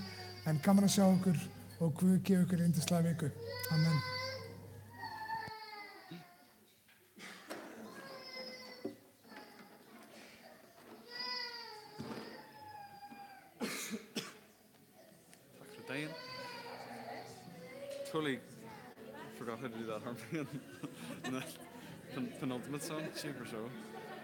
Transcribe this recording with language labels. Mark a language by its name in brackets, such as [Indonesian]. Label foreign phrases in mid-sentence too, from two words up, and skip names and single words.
[Icelandic] En gaman að sjá ykkur og Guð gefi ykkur yndislega viku. Amen. [Norwegian] Takk for dagen. [English] Totally forgot how to do that harmony on the penultimate song, Super Show.